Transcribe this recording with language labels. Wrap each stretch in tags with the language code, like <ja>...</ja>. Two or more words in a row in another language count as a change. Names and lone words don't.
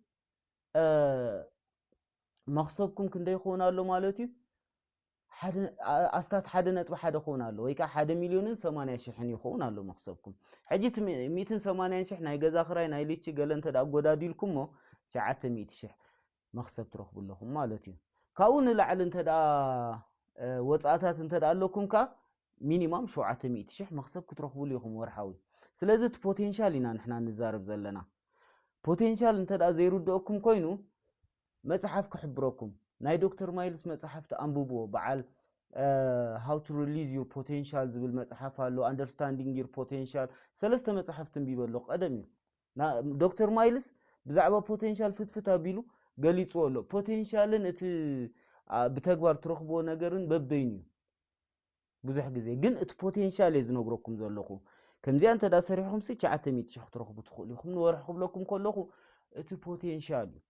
<ti>መክሰብኩም ክንደይ ይኸውን ኣሎ ማለት እዩ ኣስታት 1.1 ይኸውን ኣሎ ወይ ከዓ 1,80,000 ይኸውን ኣሎ መክሰብኩም ሕጂ 180,000 ናይ ገዛ ክራይ ናይ ልቺ ገለ እንተዳ ጎዳዲልኩሞ 900,000 መክሰብ ትረኽቡለኹም ማለት እዩ ካብኡ ንላዕሊ እንተዳ ወፃእታት እንተዳ ኣለኩም ካ ሚኒማም 700,000 መክሰብ ክትረኽቡሉ ኢኹም ወርሓዊ ስለዚ እቲ ፖቴንሻል ኢና ንሕና ንዛረብ ዘለና ፖቴንሻል እንተዳ ዘይርድአኩም ኮይኑ መጽሓፍ ክሕብረኩም ናይ ዶክተር ማይልስ መጽሓፍ ተኣንብብዎ በዓል</ti> <en>how to release your potential</en> <ti>ዝብል መጽሓፍ ኣሎ</ti> <en>understanding your potential</en> <ti>ሰለስተ መጽሓፍ ትንቢበሎ ቀደም እዩ ዶክተር ማይልስ ብዛዕባ ፖቴንሻል ፍትፍት ኣቢሉ ገሊጽዎ ኣሎ ፖቴንሻልን እቲ ብተግባር ትረኽብዎ ነገርን በበይኑ እዩ ብዙሕ ግዜ ግን እቲ ፖቴንሻል እዩ ዝነግረኩም ዘለኹ ከምዚኣ እንተዳ ሰሪሕኩም 900,000 ክትረኽቡ ትኽእሉ ኢኹም ንወርሒ ክብለኩም ከለኹ እቲ ፖቴንሻል</ti>